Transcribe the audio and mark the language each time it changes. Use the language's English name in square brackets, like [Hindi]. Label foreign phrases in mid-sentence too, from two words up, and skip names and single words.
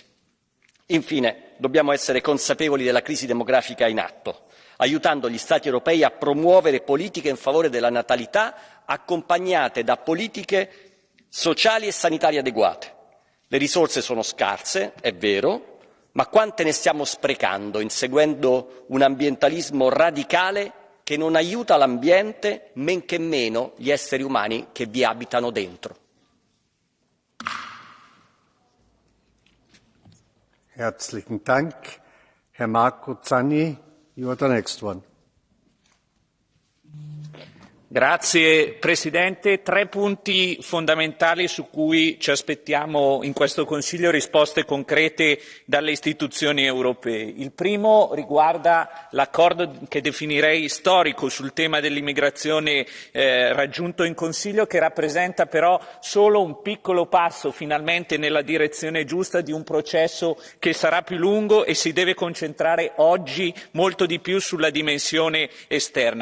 [Italian] Infine, dobbiamo essere consapevoli della crisi demografica in atto, aiutando gli Stati europei a promuovere politiche in favore della natalità accompagnate da politiche sociali e sanitarie adeguate. Le risorse sono scarse, è vero, ma quante ne stiamo sprecando inseguendo un ambientalismo radicale che non aiuta l'ambiente, men che meno gli esseri umani che vi abitano dentro. [German] Herzlichen Dank. Herr Marco Zanni, [English] you are the next one. [Italian] Grazie Presidente. 3 punti fondamentali su cui ci aspettiamo in questo Consiglio risposte concrete dalle istituzioni europee. Il primo riguarda l'accordo che definirei storico sul tema dell'immigrazione raggiunto in Consiglio, che rappresenta però solo un piccolo passo finalmente nella direzione giusta di un processo che sarà più lungo e si deve concentrare oggi molto di più sulla dimensione esterna.